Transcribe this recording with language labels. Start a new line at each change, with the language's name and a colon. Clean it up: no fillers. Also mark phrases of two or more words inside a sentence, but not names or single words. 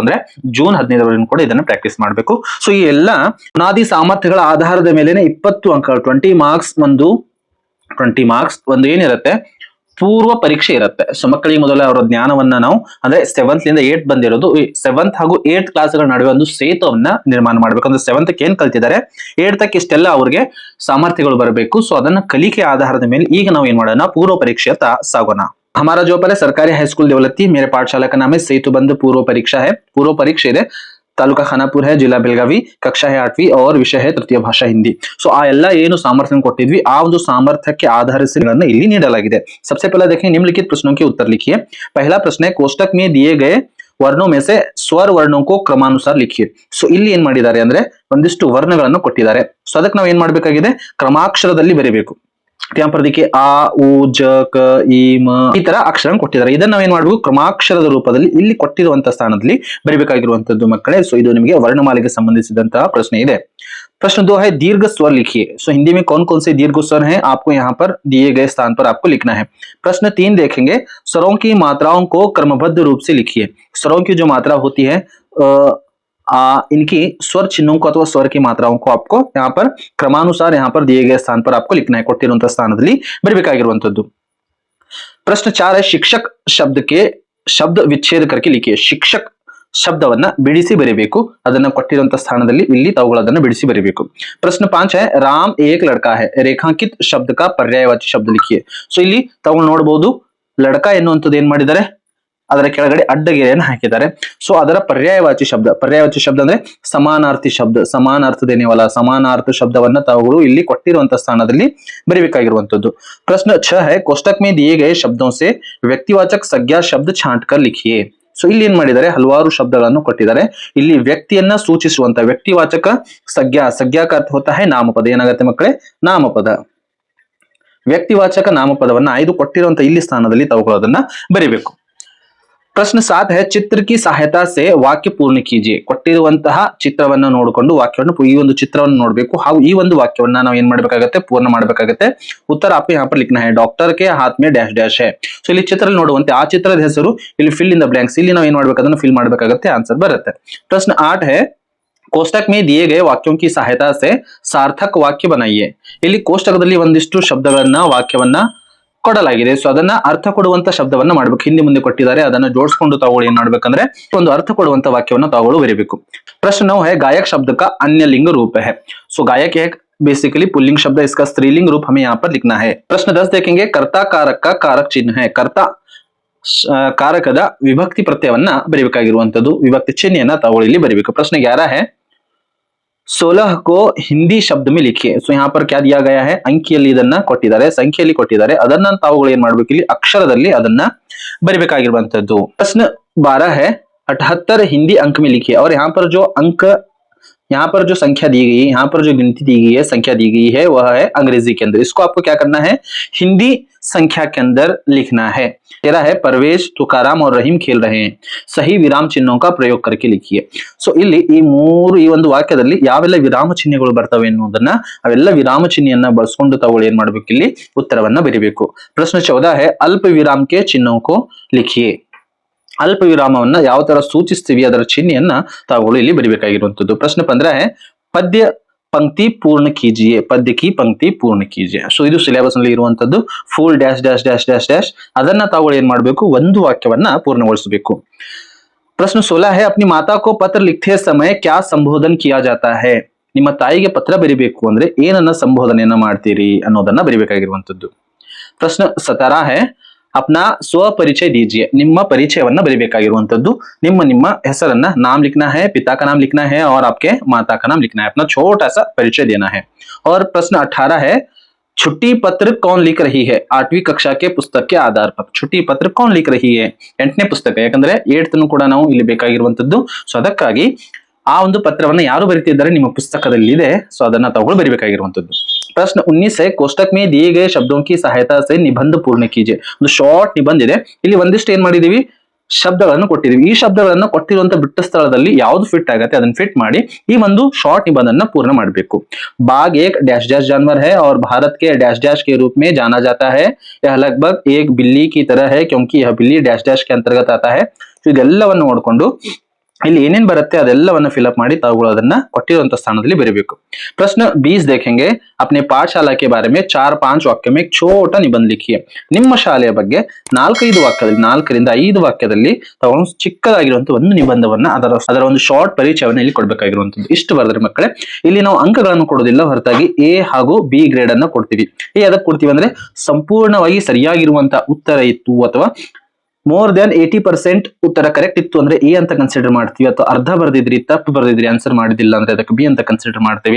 Kannada: ಅಂದ್ರೆ ಜೂನ್ 15ರವರೆಗೂ ಕೂಡ ಇದನ್ನ ಪ್ರಾಕ್ಟೀಸ್ ಮಾಡಬೇಕು. ಸೊ ಈ ಎಲ್ಲ ಬುನಾದಿ ಸಾಮರ್ಥ್ಯಗಳ ಆಧಾರದ ಮೇಲೆನೆ 20 ಅಂಕಗಳು 20 ಮಾರ್ಕ್ಸ್ ಒಂದು ಏನಿರುತ್ತೆ ಪೂರ್ವ ಪರೀಕ್ಷೆ ಇರುತ್ತೆ. ಸೊ ಮಕ್ಕಳಿಗೆ ಮೊದಲ ಅವರ ಜ್ಞಾನವನ್ನ ನಾವು ಅಂದ್ರೆ 7th ಲಿಂದ 8th ಬಂದಿರೋದು 7th ಹಾಗೂ 8th ಕ್ಲಾಸ್ಗಳ ನಡುವೆ ಒಂದು ಸೇತುವನ್ನ ನಿರ್ಮಾಣ ಮಾಡ್ಬೇಕು. ಅಂದ್ರೆ 7th ಏನ್ ಕಲ್ತಿದ್ದಾರೆ 8th ಇಷ್ಟೆಲ್ಲ ಅವ್ರಿಗೆ ಸಾಮರ್ಥ್ಯಗಳು ಬರಬೇಕು. ಸೊ ಅದನ್ನ ಕಲಿಕೆ ಆಧಾರದ ಮೇಲೆ ಈಗ ನಾವು ಏನ್ ಮಾಡೋಣ, ಪೂರ್ವ ಪರೀಕ್ಷೆಯತ್ತ ಸಾಗೋಣ.
Hindi: हमारा जो पर है सरकारी हाई स्कूल देवलत्ती, मेरे पाठशाला का नाम है सेतु बंध पूर्व परीक्षा है. पूर्व परीक्षा
Kannada: ಇದೆ.
Hindi: ತಾಲೂಕಾ ಖಾನಾಪುರ है, जिला ಬೆಳಗಾವಿ, कक्षा है 8वीं और विषय है तृतीय भाषा हिंदी.
Kannada: ಸೊ ಆ ಎಲ್ಲ ಏನು ಸಾಮರ್ಥ್ಯ ಕೊಟ್ಟಿದ್ವಿ ಆ ಒಂದು ಸಾಮರ್ಥ್ಯಕ್ಕೆ ಆಧರಿಸಿ ಇಲ್ಲಿ ನೀಡಲಾಗಿದೆ.
Hindi: सबसे पहला देखें निम्नलिखित प्रश्नों के उत्तर लिखिए. पहला प्रश्न है कोष्टक में दिए गए ವರ್ಣೋ में से स्वर वर्णों को क्रमानुसार लिखिए.
Kannada: ಸೊ ಇಲ್ಲಿ ಏನ್ ಮಾಡಿದ್ದಾರೆ ಅಂದ್ರೆ ಒಂದಿಷ್ಟು ವರ್ಣಗಳನ್ನು ಕೊಟ್ಟಿದ್ದಾರೆ. ಸೊ ಅದಕ್ಕೆ ನಾವು ಏನ್ ಮಾಡ್ಬೇಕಾಗಿದೆ, ಕ್ರಮಾಕ್ಷರದಲ್ಲಿ ಬರೀಬೇಕು.
Hindi: देखिए आ उ ज क ई म
Kannada: ಈ ತರ ಅಕ್ಷರ ಕೊಟ್ಟಿದ್ದಾರೆ. ಇದನ್ನ ನಾವ್ ಏನ್ ಮಾಡ್ಬೇಕು, ಕ್ರಮಾಕ್ಷರದ ರೂಪದಲ್ಲಿ ಇಲ್ಲಿ ಕೊಟ್ಟಿರುವಂತಹ ಸ್ಥಾನದಲ್ಲಿ ಬರೀಬೇಕಾಗಿರುವಂತದ್ದು ಮಕ್ಕಳೇ. ಸೊ ಇದು ನಿಮಗೆ ವರ್ಣಮಾಲೆಗೆ ಸಂಬಂಧಿಸಿದಂತಹ ಪ್ರಶ್ನೆ ಇದೆ.
Hindi: प्रश्न 2 है दीर्घ स्वर लिखिए. सो हिंदी में कौन कौन से दीर्घ स्वर हैं आपको यहाँ पर दिए गए स्थान पर आपको लिखना है. प्रश्न 3 देखेंगे स्वरों की मात्राओं को क्रमबद्ध रूप से लिखिए. स्वरों की जो मात्रा होती है इनकी स्वर चिन्हों को अथवा स्वर की मात्राओं को आपको यहाँ पर क्रमानुसार यहाँ पर दिए गए स्थान पर आपको लिखना है.
Kannada: ಕೊಟ್ಟಿರುವಂತಹ ಸ್ಥಾನದಲ್ಲಿ ಬರಬೇಕಾಗಿರುವಂತದ್ದು.
Hindi: प्रश्न 4 है शिक्षक शब्द के शब्द विच्छेद करके लिखिए.
Kannada: शिक्षक ಶಬ್ದವನ್ನ ಬಿಡಿಸಿ ಬರೀಬೇಕು. ಅದನ್ನ ಕೊಟ್ಟಿರುವಂತಹ ಸ್ಥಾನದಲ್ಲಿ ಇಲ್ಲಿ ತಾವುಗಳನ್ನ ಬಿಡಿಸಿ ಬರೀಬೇಕು.
Hindi: ಪ್ರಶ್ನೆ 5 है राम एक लड़का है. रेखांकित शब्द का पर्यायवाची शब्द लिखिए.
Kannada: ಸೊ ಇಲ್ಲಿ ತಾವು ನೋಡಬಹುದು ಲಡಕ ಎನ್ನುವಂಥದ್ದು ಏನ್ ಮಾಡಿದ್ದಾರೆ, ಅದರ ಕೆಳಗಡೆ ಅಡ್ಡಗೆರೆಯನ್ನು ಹಾಕಿದ್ದಾರೆ. ಸೊ ಅದರ ಪರ್ಯಾಯವಾಚಿ ಶಬ್ದ ಅಂದ್ರೆ ಸಮಾನಾರ್ಥಿ ಶಬ್ದ, ಸಮಾನಾರ್ಥದೇನೇವಲ್ಲ ಸಮಾನಾರ್ಥ ಶಬ್ದವನ್ನ ತಾವುಗಳು ಇಲ್ಲಿ ಕೊಟ್ಟಿರುವಂತಹ ಸ್ಥಾನದಲ್ಲಿ ಬರೀಬೇಕಾಗಿರುವಂತದ್ದು.
Hindi: ಪ್ರಶ್ನೆ 6 है कोष्टक में दिए गए शब्दों से व्यक्तिवाचक संज्ञा शब्द छांट कर लिखिए.
Kannada: ಸೊ ಇಲ್ಲಿ ಏನ್ ಮಾಡಿದ್ದಾರೆ, ಹಲವಾರು ಶಬ್ದಗಳನ್ನು ಕೊಟ್ಟಿದ್ದಾರೆ. ಇಲ್ಲಿ ವ್ಯಕ್ತಿಯನ್ನ ಸೂಚಿಸುವಂತ ವ್ಯಕ್ತಿವಾಚಕ
Hindi: संज्ञा का अर्थ होता है
Kannada: ನಾಮಪದ. ಏನಾಗುತ್ತೆ ಮಕ್ಕಳೇ, ನಾಮಪದ. ವ್ಯಕ್ತಿವಾಚಕ ನಾಮಪದವನ್ನ ಆಯ್ದು ಕೊಟ್ಟಿರುವಂತ ಇಲ್ಲಿ ಸ್ಥಾನದಲ್ಲಿ ತಾವುಗಳನ್ನ ಬರೀಬೇಕು.
Hindi: ಪ್ರಶ್ನೆ 7 है चित्र की सहायता से वाक्य पूर्ण कीजिए.
Kannada: ಕೊಟ್ಟಿರುವಂತಹ ಚಿತ್ರವನ್ನ ನೋಡಿಕೊಂಡು ವಾಕ್ಯವನ್ನು ಈ ಒಂದು ಚಿತ್ರವನ್ನು ನೋಡಬೇಕು, ಹಾಗೂ ಈ ಒಂದು ವಾಕ್ಯವನ್ನ ನಾವು ಏನ್ ಮಾಡಬೇಕಾಗುತ್ತೆ, ಪೂರ್ಣ ಮಾಡಬೇಕಾಗುತ್ತೆ.
Hindi: ಉತ್ತರ आपको यहाँ पर लिखना है डॉक्टर के हाथ में
English: dash dash
Hindi: है.
Kannada: ಸೊ ಇಲ್ಲಿ ಚಿತ್ರ ನೋಡುವಂತೆ ಆ ಚಿತ್ರದ ಹೆಸರು ಇಲ್ಲಿ
English: fill in the blanks.
Kannada: ಇಲ್ಲಿ ನಾವು ಏನ್ ಮಾಡಬೇಕು, ಅದನ್ನ ಫಿಲ್ ಮಾಡಬೇಕಾಗುತ್ತೆ, ಆನ್ಸರ್ ಬರುತ್ತೆ.
Hindi: प्रश्न 8 है कोष्टक में दिए गए वाक्यों की सहायता से सार्थक वाक्य बनाइए.
Kannada: ಇಲ್ಲಿ ಕೋಷ್ಟಕದಲ್ಲಿ ಒಂದಿಷ್ಟು ಶಬ್ದಗಳನ್ನ ವಾಕ್ಯವನ್ನ ಕೊಡಲಾಗಿದೆ. ಸೊ ಅದನ್ನ ಅರ್ಥ ಕೊಡುವಂತ ಶಬ್ದವನ್ನ ಮಾಡ್ಬೇಕು. ಹಿಂದೆ ಮುಂದೆ ಕೊಟ್ಟಿದ್ದಾರೆ, ಅದನ್ನ ಜೋಡಿಸ್ಕೊಂಡು ತಾವುಗಳು ಏನ್ ಮಾಡ್ಬೇಕಂದ್ರೆ ಒಂದು ಅರ್ಥ ಕೊಡುವಂತ ವಾಕ್ಯವನ್ನ ತಾವುಗಳು ಬರೀಬೇಕು.
Hindi: प्रश्न 9 है गायक शब्द का अन्य लिंग रूप है. सो गायक एक बेसिकली पुल्लिंग शब्द है, इसका स्त्रीलिंग रूप हमें यहाँ पर लिखना है. प्रश्न 10 देखेंगे कर्ता कारक का कारक चिन्ह है.
Kannada: कर्ता ಕಾರಕದ ವಿಭಕ್ತಿ ಪ್ರತ್ಯಯವನ್ನ ಬರೀಬೇಕಾಗಿರುವಂತದ್ದು, ವಿಭಕ್ತಿ ಚಿಹ್ನೆಯನ್ನ ತಾವುಗಳು ಇಲ್ಲಿ ಬರೀಬೇಕು.
Hindi: ಪ್ರಶ್ನೆ 11 है 16 को हिंदी शब्द में लिखिए. सो यहाँ पर क्या दिया गया है,
Kannada: ಅಂಕಿಯಲ್ಲಿ ಇದನ್ನ ಕೊಟ್ಟಿದ್ದಾರೆ, ಸಂಖ್ಯೆಯಲ್ಲಿ ಕೊಟ್ಟಿದ್ದಾರೆ. ಅದನ್ನ ತಾವುಗಳು ಏನ್ ಮಾಡ್ಬೇಕು, ಇಲ್ಲಿ ಅಕ್ಷರದಲ್ಲಿ ಅದನ್ನ ಬರಿಬೇಕಾಗಿರುವಂತದ್ದು.
Hindi: प्रश्न 12 है 78 हिंदी अंक में लिखिए. और यहाँ पर जो अंक यहाँ पर जो संख्या दी गई, यहाँ पर जो गिनती दी गई है, संख्या दी गई है, वह है अंग्रेजी के अंदर। इसको आपको क्या करना है, हिंदी संख्या के अंदर लिखना है। तेरा है परवेश, तुकाराम और रहीम खेल रहे हैं, सही विराम चिन्हों का प्रयोग करके लिखिए।
Kannada: ಸೊ ಇಲ್ಲಿ ಈ ಒಂದು ವಾಕ್ಯದಲ್ಲಿ ಯಾವೆಲ್ಲ ವಿರಾಮ ಚಿಹ್ನೆಗಳು ಬರ್ತವೆ ಎನ್ನುವುದನ್ನ, ಅವೆಲ್ಲ ವಿರಾಮ ಚಿಹ್ನೆಯನ್ನ ಬಳಸ್ಕೊಂಡು ತಾವು ಏನ್ ಮಾಡ್ಬೇಕು, ಇಲ್ಲಿ ಉತ್ತರವನ್ನ ಬರೀಬೇಕು।
Hindi: ಪ್ರಶ್ನೆ 14 है अल्प विराम के चिन्हों को लिखिए।
Kannada: ಅಲ್ಪ ವಿರಾಮವನ್ನ ಯಾವ ತರ ಸೂಚಿಸ್ತೀವಿ ಅದರ ಚಿಹ್ನೆಯನ್ನ ತಾವುಗಳು ಇಲ್ಲಿ ಬರಿಬೇಕಾಗಿರುವಂತದ್ದು।
Hindi: ಪ್ರಶ್ನೆ 15 है ಪದ್ಯ पंक्ति पूर्ण कीजिए, पद्य की पंक्ति पूर्ण कीजिए।
Kannada: ಸೊ ಇದು ಸಿಲೆಬಸ್ ನಲ್ಲಿ ಇರುವಂತದ್ದು
English: full dash dash dash dash dash
Kannada: ಅದನ್ನ ತಾವುಗಳು ಏನ್ ಮಾಡಬೇಕು, ಒಂದು ವಾಕ್ಯವನ್ನ ಪೂರ್ಣಗೊಳಿಸಬೇಕು।
Hindi: प्रश्न 16 है अपनी माता को पत्र लिखते समय क्या संबोधन किया जाता है।
Kannada: ನಿಮ್ಮ ತಾಯಿಗೆ ಪತ್ರ ಬರಿಬೇಕು ಅಂದ್ರೆ ಏನನ್ನ ಸಂಬೋಧನೆಯನ್ನ ಮಾಡ್ತೀರಿ ಅನ್ನೋದನ್ನ ಬರಿಬೇಕಾಗಿರುವಂತದ್ದು।
Hindi: ಪ್ರಶ್ನೆ 17 है अपना स्व परिचय दीजिए,
Kannada: ನಿಮ್ಮ ಪರಿಚಯವನ್ನ ಬರಿಬೇಕಾಗಿರುವಂತದ್ದು। ನಿಮ್ಮ ಹೆಸರನ್ನ
Hindi: नाम लिखना है, पिता का नाम लिखना है और आपके माता का नाम लिखना है, अपना छोटा सा परिचय देना है। और प्रश्न 18 है छुट्टी पत्र कौन लिख रही है, 8वीं कक्षा के पुस्तक के आधार पर छुट्टी पत्र कौन लिख रही है,
Kannada: 8ನೇ ಪುಸ್ತಕ, ಯಾಕಂದ್ರೆ 8th ಕೂಡ ನಾವು ಇಲ್ಲಿ ಬೇಕಾಗಿರುವಂತದ್ದು। ಸೊ ಅದಕ್ಕಾಗಿ ಆ ಒಂದು ಪತ್ರವನ್ನ ಯಾರು ಬರೀತಿದ್ದಾರೆ ನಿಮ್ಮ ಪುಸ್ತಕದಲ್ಲಿ ಇದೆ, ಸೊ ಅದನ್ನ ತಾವುಗಳು ಬರಿಬೇಕಾಗಿರುವಂತದ್ದು।
Hindi: प्रश्न 19 है कोष्टक में दिए गए शब्दों की सहायता से निबंध पूर्ण कीजिए।
Kannada: ಒಂದು ಶಾರ್ಟ್ ನಿಬಂಧ ಇದೆ, ಇಲ್ಲಿ ಒಂದಿಷ್ಟು ಏನ್ ಮಾಡಿದೀವಿ, ಶಬ್ದಗಳನ್ನು ಕೊಟ್ಟಿದೀವಿ। ಈ ಶಬ್ದಗಳನ್ನ ಕೊಟ್ಟಿರುವಂತ ಬಿಟ್ಟ ಸ್ಥಳದಲ್ಲಿ ಯಾವ್ದು ಫಿಟ್ ಆಗತ್ತೆ ಅದನ್ನ ಫಿಟ್ ಮಾಡಿ ಈ ಒಂದು ಶಾರ್ಟ್ ನಿಬಂಧನ पूर्ण ಮಾಡಬೇಕು।
Hindi: बाघ एक
English: dash dash
Hindi: जानवर है और भारत के
English: dash dash
Hindi: के रूप में जाना जाता है, यह लगभग एक बिल्ली की तरह है क्योंकि यह बिल्ली
English: dash dash
Hindi: के अंतर्गत आता है।
Kannada: ಇದೆಲ್ಲವನ್ನು ನೋಡಿಕೊಂಡು ಇಲ್ಲಿ ಏನೇನ್ ಬರುತ್ತೆ ಅದೆಲ್ಲವನ್ನ ಫಿಲ್ ಅಪ್ ಮಾಡಿ ತಾವುಗಳು ಅದನ್ನ ಕೊಟ್ಟಿರುವಂತ ಸ್ಥಾನದಲ್ಲಿ ಬರೀಬೇಕು।
Hindi: प्रश्न 20 देखेंगे अपने पाठशाला के बारे में 4-5 वाक्य में एक छोटा निबंध लिखिए।
Kannada: ನಿಮ್ಮ ಶಾಲೆಯ ಬಗ್ಗೆ 4-5 ವಾಕ್ಯದಲ್ಲಿ 4ರಿಂದ 5 ವಾಕ್ಯದಲ್ಲಿ ತಾವು ಚಿಕ್ಕದಾಗಿರುವಂತ ಒಂದು ನಿಬಂಧವನ್ನ ಅದರ ಒಂದು ಶಾರ್ಟ್ ಪರಿಚಯವನ್ನ ಇಲ್ಲಿ ಕೊಡಬೇಕಾಗಿರುವಂತದ್ದು। ಇಷ್ಟು ಬರೆದ್ರೆ ಮಕ್ಕಳೇ ಇಲ್ಲಿ ನಾವು ಅಂಕಗಳನ್ನು ಕೊಡೋದಿಲ್ಲ, ಹೊರತಾಗಿ ಎ ಹಾಗೂ ಬಿ ಗ್ರೇಡ್ ಅನ್ನ ಕೊಡ್ತೀವಿ। ಎ ಅದಕ್ಕೆ ಕೊಡ್ತೀವಿ ಅಂದ್ರೆ ಸಂಪೂರ್ಣವಾಗಿ ಸರಿಯಾಗಿರುವಂತ ಉತ್ತರ ಇತ್ತು ಅಥವಾ
English: more than
Kannada: 80% ಉತ್ತರ ಕರೆಕ್ಟ್ ಇತ್ತು ಅಂದ್ರೆ ಎ ಅಂತ ಕನ್ಸಿಡರ್ ಮಾಡ್ತೀವಿ, ಅಥವಾ ಅರ್ಧ ಬರ್ದಿದ್ರಿ ತಪ್ಪು ಬರ್ದಿದ್ರಿ ಆನ್ಸರ್ ಮಾಡಿದಿಲ್ಲ ಅಂದ್ರೆ ಅದಕ್ಕೆ ಬಿ ಅಂತ ಕನ್ಸಿಡರ್ ಮಾಡ್ತೀವಿ।